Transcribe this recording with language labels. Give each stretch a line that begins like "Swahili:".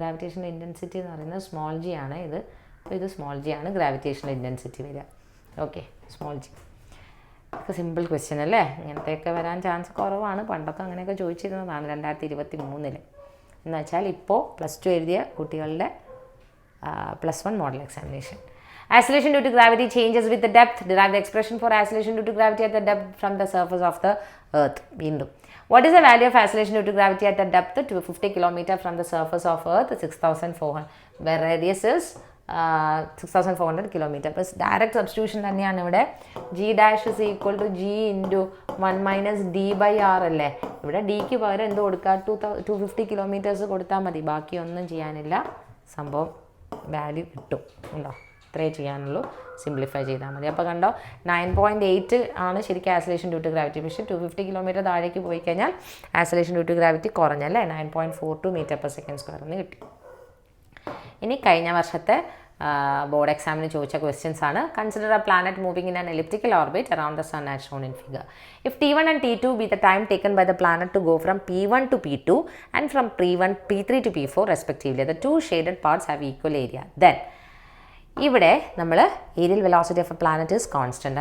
Malayalam: Gravitational intensity എന്ന് പറയുന്നത് small g ആണ്. ഇത് സ്മോൾ g ആണ് ഗ്രാവിറ്റേഷണൽ ഇൻറ്റൻസിറ്റി വരിക. Okay, small g. ഒക്കെ സിമ്പിൾ ക്വസ്റ്റ്യൻ അല്ലേ. ഇങ്ങനത്തെയൊക്കെ വരാൻ ചാൻസ് കുറവാണ്. പണ്ടൊക്കെ അങ്ങനെയൊക്കെ ചോദിച്ചിരുന്നതാണ് 2023 എന്ന് വെച്ചാൽ ഇപ്പോൾ +2 എഴുതിയ കുട്ടികളുടെ +1 model examination.
English: Acceleration due to gravity changes with the depth. Derive the expression for acceleration due to gravity at the depth from the surface of the earth.
Malayalam: വീണ്ടും,
English: what is the value of acceleration due to gravity at the depth to 50 km from the surface of earth? 6,400. where radius is 6,400 km.
Malayalam: അപ്പോൾ direct substitution തന്നെയാണ് ഇവിടെ. G' = G × 1 - D/R അല്ലേ. ഇവിടെ ഡിക്ക് പകരം എന്ത് കൊടുക്കുക? 250 km കൊടുത്താൽ മതി. ബാക്കി ഒന്നും ചെയ്യാനില്ല. സംഭവം വാല്യൂ കിട്ടും. ഉണ്ടോ? ഇത്രേ ചെയ്യാനുള്ളൂ. സിംപ്ലിഫൈ ചെയ്താൽ മതി. അപ്പോൾ കണ്ടോ, 9.8 ആണ് ശരിക്കും ആക്സിലേഷൻ ഡ്യൂ ടു ഗ്രാവിറ്റി. പക്ഷേ 250 km താഴേക്ക് പോയി കഴിഞ്ഞാൽ acceleration due to gravity കുറഞ്ഞല്ലേ. 9.42 m/s² എന്ന് കിട്ടി. ഇനി കഴിഞ്ഞ വർഷത്തെ ബോർഡ് എക്സാമിന് ചോദിച്ച ക്വസ്റ്റ്യൻസ് ആണ്.
English: Consider a planet moving in an elliptical orbit around the sun as shown in figure. If T1 and T2 be the time taken by the planet to go from P1 to P2 and from P3 to P4 respectively, the two shaded parts have equal area. Then
Malayalam: ഇവിടെ നമ്മൾ
English: Areal velocity of a planet is constant.